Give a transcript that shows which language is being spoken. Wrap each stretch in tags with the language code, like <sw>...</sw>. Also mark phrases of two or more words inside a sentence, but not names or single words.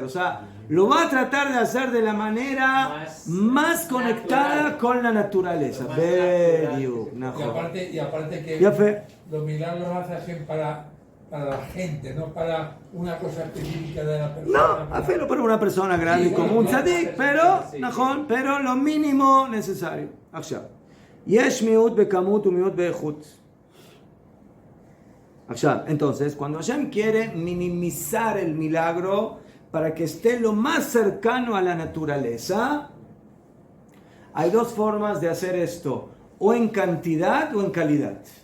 <es>O sea, lo va a tratar de hacer de la manera más conectada con la naturaleza. Y aparte que los milagros los hace Hashem para la gente, no para una cosa específica de la persona. No, hacerlo para una persona grande como un tzadik, pero lo mínimo necesario.</es> <he>יש מיעוט בכמות ומיעוט באיכות.</he> <es>Entonces, cuando Hashem quiere minimizar el milagro para que esté lo más cercano a la naturaleza, hay dos formas de hacer esto: o en cantidad o en calidad.</es>